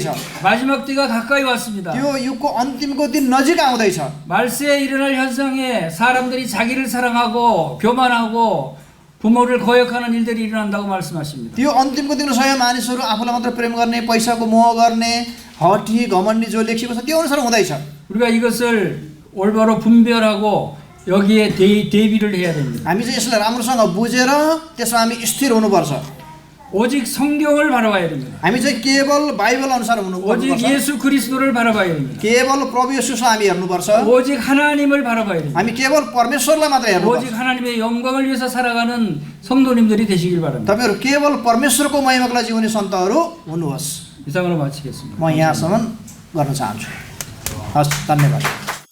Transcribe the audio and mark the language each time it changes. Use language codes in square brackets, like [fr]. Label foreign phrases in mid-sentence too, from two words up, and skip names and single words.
[ko] 마지막 때가 가까이 왔습니다. [ne] त्यो युगको अन्तिमको दिन नजिक आउँदैछ। [ko] 말세에 일어날 현상에 사람들이 자기를 사랑하고 교만하고 부모를 거역하는 일들이 일어난다고 말씀하십니다. [ne] त्यो अन्तिमको दिन सय मानिसहरू आफूलाई मात्र प्रेम गर्ने, पैसाको मोह गर्ने, हठी घमण्डी जो लेखिएको छ त्यो अनुसार हुँदैछ। [ko] 우리가 이것을 올바로 분별하고 여기에 대비를 해야 됩니다. [ne] हामी चाहिँ यसलाई राम्रोसँग बुझेर त्यसमा हामी स्थिर हुनुपर्छ। [ko] 오직 성경을 바라봐야 됩니다. [ne] हामी चाहिँ केवल बाइबल अनुसार [ko] 오직 [ne] हुनुपर्छ। [ko] 예수 그리스도를 바라봐야 됩니다. [ne] केवल प्रभु येशूलाई हामी हेर्नुपर्छ। [ko] 오직 하나님을 바라봐야 됩니다. [ne] हामी केवल परमेश्वरलाई मात्र हेर्नुपर्छ। [ko] 오직 하나님의 영광을 위해서 살아가는 성도님들이 되시길 바랍니다. [ne] तपाईहरु केवल परमेश्वरको महिमाको लागि जिउने सन्तहरू हुनुहोस्। [ko] 이상으로 마치겠습니다. [ne] म यहाँसम्म गर्न चाहन्छु। हस्, धन्यवाद।